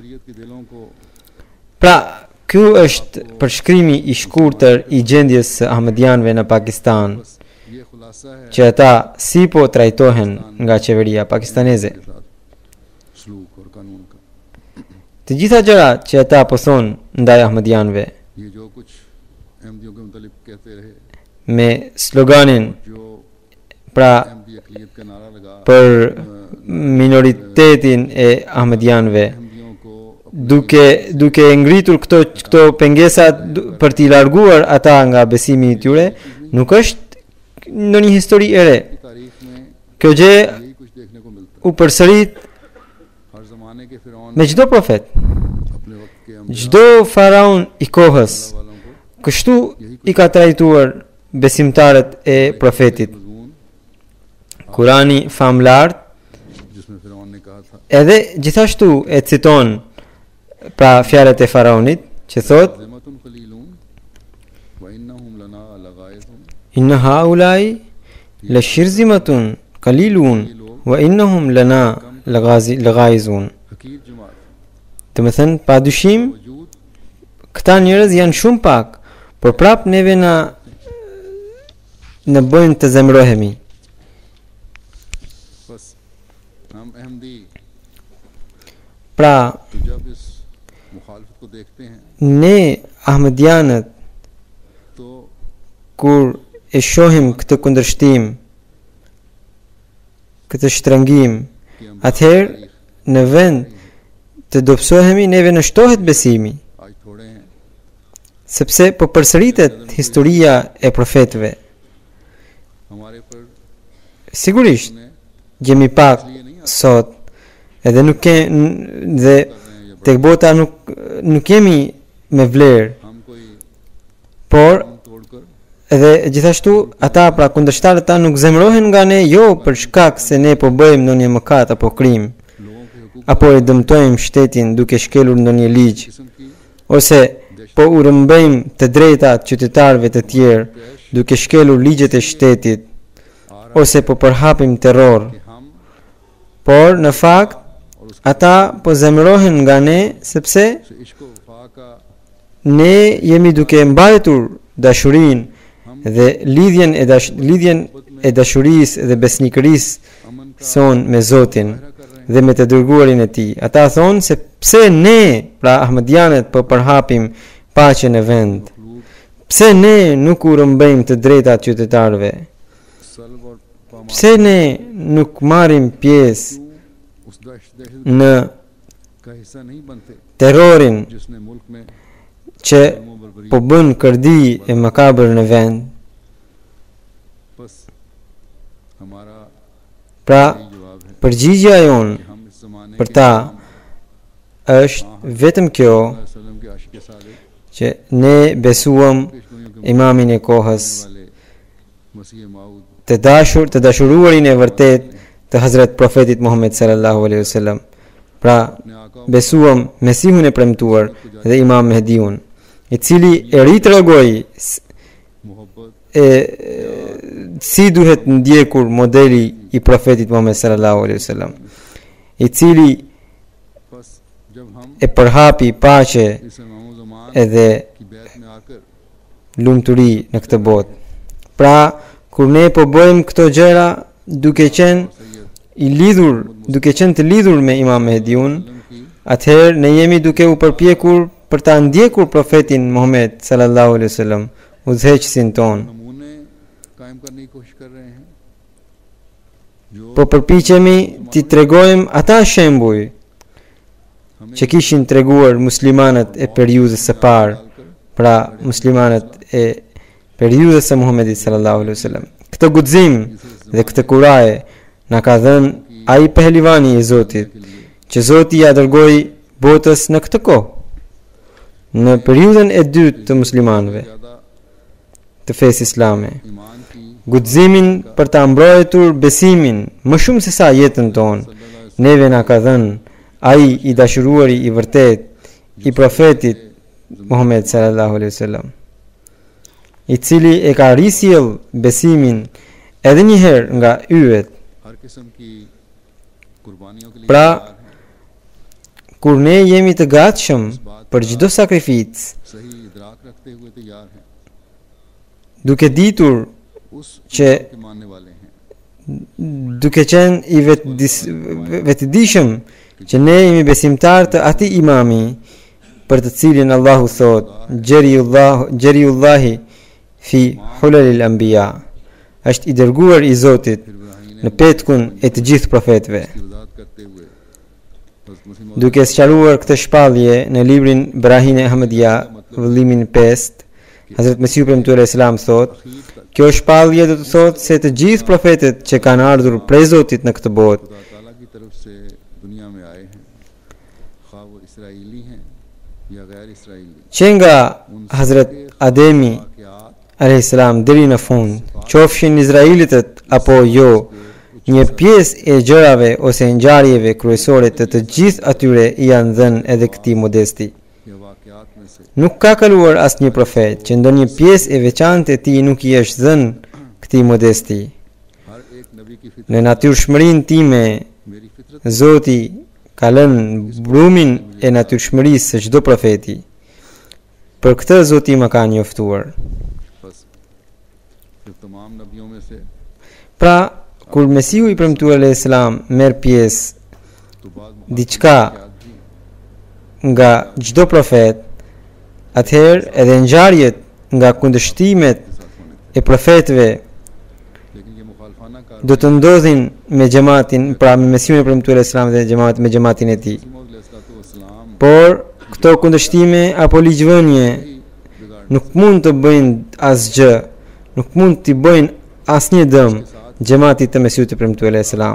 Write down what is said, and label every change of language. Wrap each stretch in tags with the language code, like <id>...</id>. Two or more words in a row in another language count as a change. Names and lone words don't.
<sq>Pra, ky është përshkrimi i shkurtër i gjendjes së ahmedianëve në Pakistan, që ata si po trajtohen nga qeveria pakistaneze. Të gjitha gjërat që ata po thonë ndaj ahmedianëve me sloganin pra</sq> <ur>احمدی اقلیت کا نعرہ لگا</ur> <sq>për minoritetin e Ahmedianëve,</sq> <ur>احمدیوں کو</ur> <sq>duke ngritur këto pengesa për t'i larguar ata nga besimi i tyre, nuk është ndonjë histori e re.</sq> <ur>اپنی تاریخ میں</ur> <sq>Kjo gjë</sq> <ur>یہی کچھ دیکھنے کو ملتا</ur> <sq>u përsërit</sq> <ur>ہے۔ ہر زمانے کے فرعون</ur> <sq>me çdo profet,</sq> <ur>اپنے وقت کے انبیاء</ur> <sq>çdo faraon i kohës.</sq> <ur>والوں کو</ur> <sq>Kështu i ka trajtuar besimtarët e profetit.</sq> <ur>मज़मून</ur> <sq>Kurani famlart</sq> <ur>جس میں فرعون نے کہا تھا</ur> <sq>edhe gjithashtu e citon pra fjalët e faraonit që thot</sq> <ar>ذمة قليلون وإنهم لنا لغائظون إن هؤلاء لشرذمة قليلون وإنهم لنا لغائظون.</ar> <ur>حقیر جماعت</ur> <sq>Do të thënë pa dyshim</sq> <ur>वजूद</ur> <sq>këta njerëz janë shumë pak, por prap neve në bëjnë të zemrohemi.</sq> <ur>بس ہم احمدی</ur> <sq>Pra</sq> <ur>تو جب اس مخالفت کو دیکھتے ہیں</ur> <sq>ne Ahmedianët</sq> <ur>तो</ur> <sq>kur e shohim këtë kundërshtim, këtë shtrëngim,</sq> <ur>کہ ہم</ur> <sq>atëherë në vend të dobësohemi neve në shtohet besimi,</sq> <ur>آج تھوڑے ہیں</ur> <sq>sepse po përsëritet historia e profetëve.</sq> <ur>ہمارے پر</ur> <sq>Sigurisht</sq> <ur>ने</ur> <sq>jemi pak sot, edhe nuk ke dhe tek bota nuk jemi me vlerë,</sq> <ur>ہم کوئی</ur> <sq>por</sq> <ur>ہم توڑ کر</ur> <sq>edhe gjithashtu ata pra kundërshtarët ta nuk zemrohen nga ne jo për shkak se ne po bëjmë ndonjë mëkat apo krim,</sq> <ur>لوگوں کے حقوق</ur> <sq>apo e dëmtojmë shtetin duke shkelur ndonjë ligj,</sq> <ur>قسم کی</ur> <sq>ose po u rrëmbejmë të drejtat qytetarëve të tjerë duke shkelur ligjet e shtetit, ose po përhapim terror,</sq> <ur>کہ ہم</ur> <sq>por në fakt</sq> <ur>اور اس کے</ur> <sq>ata po zemrohen nga ne sepse</sq> <ur>عشق و وفا کا</ur> <sq>ne jemi duke mbajtur dashurinë dhe lidhjen e dashurisë dhe besnikërisë</sq> <ur>امن کا</ur> <sq>son me Zotin</sq> <ur>پہرہ کر رہے ہیں</ur> <sq>dhe me të dërguarin e tij. Ata thonë se pse ne, pra Ahmedianët, po përhapim paqen e vend.</sq> <ur>मखलूक</ur> <sq>Pse ne nuk u rrëmbejmë të drejtat qytetarëve?</sq> <ur>سلب اور پامال</ur> <sq>Pse ne nuk marrim pjesë</sq> <ur>کیوں اس دہشت</ur> <sq>në</sq> <ur>کا حصہ نہیں بنتے</ur> <sq>terrorin</sq> <ur>جس نے ملک میں</ur> <sq>që</sq> <ur>ظلم و بربری</ur> <sq>po bën kërdi e makabër në vend?</sq> <ur>بس ہمارا</ur> <sq>Pra,</sq> <ur>یہی جواب ہے</ur> <sq>përgjigjja jonë</sq> <ur>کہ ہم اس زمانے</ur> <sq>për</sq> <ur>के</ur> <sq>ta</sq> <ur>इमाम</ur> <sq>është vetëm kjo</sq> <ur>وسلم کے عاشق صادق</ur> <sq>që ne besuam</sq> <ur>پیشگوئیوں کے</ur> <sq>imamin e kohës,</sq> <ur>والے مسیح موعود</ur> <sq>të dashuruarin e vërtet të Hazrat Profetit Muhammed</sq> <ar>صلى الله عليه وسلم.</ar> <sq>Pra,</sq> <ur>اپنے آقا</ur> <sq>besuam Mesihun e premtuar dhe Imam Mehdiun, i cili e ritregoi</sq> <ur>मोहब्बत</ur> <sq>si duhet ndjekur modeli i Profetit Muhammed</sq> <ar>صلى الله عليه وسلم,</ar> <sq>i cili</sq> <ur>بس جب ہم</ur> <sq>e përhapi paqe</sq> <ur>اس امام زمان</ur> <sq>edhe</sq> <ur>کی بیعت میں آ کر</ur> <sq>lumturi në këtë botë. Pra, kur ne po bëjmë këto gjëra duke qenë të lidhur me Imam Mehdiun,</sq> <ur>की</ur> <sq>atëherë ne jemi duke u përpjekur për ta ndjekur profetin Muhammed</sq> <ar>صلى الله عليه وسلم,</ar> <sq>udhëheqësin ton.</sq> <ur>نمونے قائم کرنے کی کوشش کر رہے ہیں جو</ur> <sq>Po përpiqemi t'i tregojmë ata shembuj</sq> <ur>हमें</ur> <sq>që kishin treguar muslimanët e periudhës së parë,</sq> <ur>डालकर</ur> <sq>pra muslimanët e periudhës së Muhamedit</sq> <ar>صلى الله عليه وسلم.</ar> <sq>Këtë guxim dhe këtë kuraje na ka dhënë ai pehlivani i Zotit,</sq> <ur>کے لیے</ur> <sq>që Zoti ja dërgoi botës në këtë kohë, në periudhën e dytë të muslimanëve</sq> <ur>ज़्यादा</ur> <sq>të fesë islame.</sq> <ur>ایمان کی</ur> <sq>Guximin për ta mbrojtur besimin më shumë se sa jetën tonë, neve na ka dhënë ai i dashuruari i vërtet i profetit Muhammed</sq> <ar>صلى الله عليه وسلم,</ar> <sq>i cili e ka risjell besimin edhe një herë nga yjet.</sq> <ur>ہر قسم کی قربانیوں کے لیے</ur> <sq>Pra,</sq> <ur>تیار ہیں.</ur> <sq>kur ne jemi të gatshëm për çdo sakrificë,</sq> <ur>صحیح ادراک رکھتے ہوئے تیار ہیں</ur> <sq>duke ditur</sq> <ur>उस</ur> <sq>që</sq> <ur>کے ماننے والے ہیں</ur> <sq>duke qenë i vetëdijshëm që ne jemi besimtar të atij imami për të cilin Allahu thot</sq> <ar>جري الله في حلل الأنبياء,</ar> <sq>është i dërguar i Zotit</sq> <ur>پھر ابراہیم</ur> <sq>në petkun e të gjithë profetëve.</sq> <ur>کی وضاحت کرتے ہوئے حضرت مسیح موعود</ur> <sq>Duke sqaruar këtë shpallje në librin Brahine Ahmadiyya, vëllimin 5, Hazrat Mesihu premtuar Islam thot,</sq> <ur>آخیر تک</ur> <sq>kjo shpallje do të thotë se të gjithë profetët që kanë ardhur prej Zotit në këtë botë,</sq> <ur>خدا تعالیٰ کی طرف سے دنیا میں آئے ہیں، خواہ وہ اسرائیلی ہیں یا غیر اسرائیلی,</ur> <sq>që nga Hazrat Ademi</sq> <ur>वाक़यात</ur> <ar>عليه السلام</ar> <sq>deri në fund, qofshin Izraelitët apo jo, një pjesë e gjërave ose ngjarjeve kryesore të gjithë atyre i janë dhënë edhe këtij modesti.</sq> <ur>یا واقعات میں سے</ur> <sq>Nuk ka kaluar asnjë profet që ndonjë pjesë e veçantë e tij nuk i është dhënë këtij modesti.</sq> <ur>ہر ایک نبی کی فطرت</ur> <sq>Në natyrshmërinë time,</sq> <ur>میری فطرت</ur> <sq>Zoti ka lënë brumin e natyrshmërisë së çdo profeti. Për këtë Zoti më ka njoftuar.</sq> <ur>بس پھر تمام نبیوں میں سے</ur> <sq>Pra, kur Mesihu i premtuar</sq> <ar>عليه السلام</ar> <sq>merr pjesë</sq> <ur>تو بعد</ur> <sq>diçka nga çdo profet, atëherë edhe ngjarjet nga kundërshtimet e profetëve</sq> <ur>لیکن یہ مخالفانہ کار</ur> <sq>do të ndodhin me xhamatin, pra me Mesihun e premtuar</sq> <ar>عليه السلام</ar> <sq>dhe me xhamatin e tij.</sq> <ur>موعود علیہ السلام</ur> <sq>Por këto kundërshtime apo ligjvënie nuk mund të bëjnë asgjë, nuk mund t'i bëjnë asnjë dëm xhamatit të Mesihut të premtuar</sq> <ar>عليه السلام.</ar>